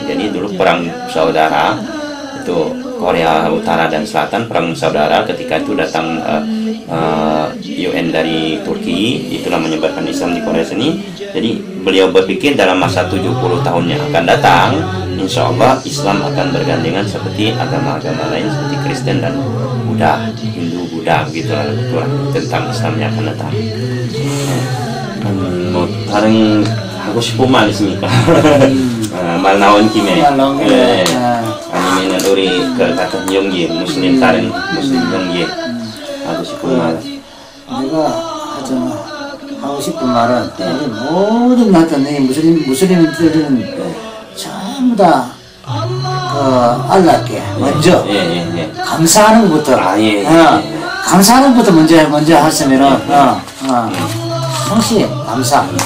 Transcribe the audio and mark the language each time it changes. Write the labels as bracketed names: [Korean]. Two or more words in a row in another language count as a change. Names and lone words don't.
[Indonesian] Jadi dulu perang saudara itu Korea Utara dan Selatan, perang saudara, ketika itu datang UN dari Turki, itulah menyebarkan Islam di Korea sini. Jadi beliau berpikir dalam masa 70 tahun yang akan datang, [Arabic] إن شاء الله [Indonesian] Islam akan bergandengan seperti agama-agama lain seperti Kristen dan Buddha, Hindu, Buddha, gitulah tentang Islam yang akan datang. [Korean] 뭐 다른 하고 싶은 말 있습니까? 말 나온 김에 아니면 우리 그 같은 형제 무슬림 다른 무슬림 형제 하고 싶은 말. 내가 하고 싶은 말은 모든 나타난 무슬림들은 전부 다 알라께 먼저 감사하는 것부터 감사하는 것부터 먼저 하시면은 항시 감사.